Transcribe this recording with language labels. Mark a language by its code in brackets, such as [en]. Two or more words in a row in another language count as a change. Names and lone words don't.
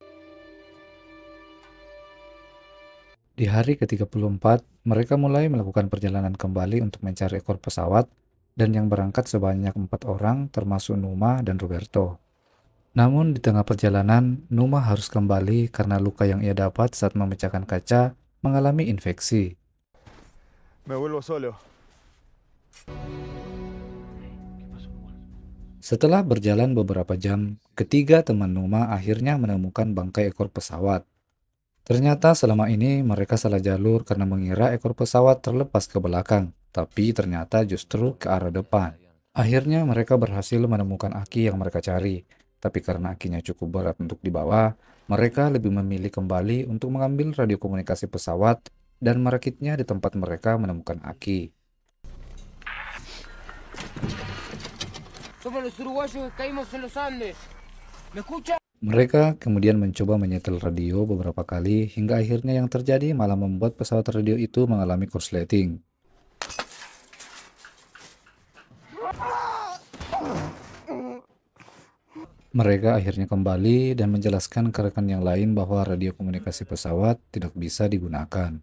[id] Di hari ke-34, mereka mulai melakukan perjalanan kembali untuk mencari ekor pesawat dan yang berangkat sebanyak 4 orang termasuk Numa dan Roberto. Namun di tengah perjalanan, Numa harus kembali karena luka yang ia dapat saat memecahkan kaca mengalami infeksi. [es] Me vuelvo solo. [id] Setelah berjalan beberapa jam, ketiga teman Numa akhirnya menemukan bangkai ekor pesawat. Ternyata selama ini mereka salah jalur karena mengira ekor pesawat terlepas ke belakang, tapi ternyata justru ke arah depan. Akhirnya mereka berhasil menemukan aki yang mereka cari, tapi karena akinya cukup berat untuk dibawa, mereka lebih memilih kembali untuk mengambil radio komunikasi pesawat dan merakitnya di tempat mereka menemukan aki. [es] Somos los uruguayos que caímos en los Andes. ¿Me escucha? [id] Mereka kemudian mencoba menyetel radio beberapa kali hingga akhirnya yang terjadi malah membuat pesawat radio itu mengalami korsleting. Mereka akhirnya kembali dan menjelaskan ke rekan yang lain bahwa radio komunikasi pesawat tidak bisa digunakan.